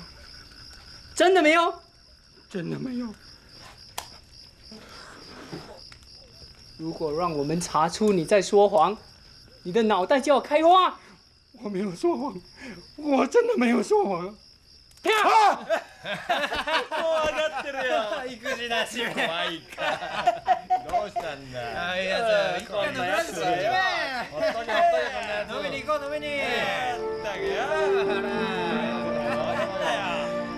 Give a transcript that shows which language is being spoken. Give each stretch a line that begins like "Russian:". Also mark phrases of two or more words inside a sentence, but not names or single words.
Chinese: 真的没有？真的没有。如果让我们查出你在说谎，你的脑袋就要开花。我没有说谎，我真的没有说谎。跳！
Japanese: 怖がってるよ。育児なし。怖いか。どうしたんだ。いやさ、一回のブランチだよ。本当に飲みに行こう飲みに。だけよ。ほら。そうだよ。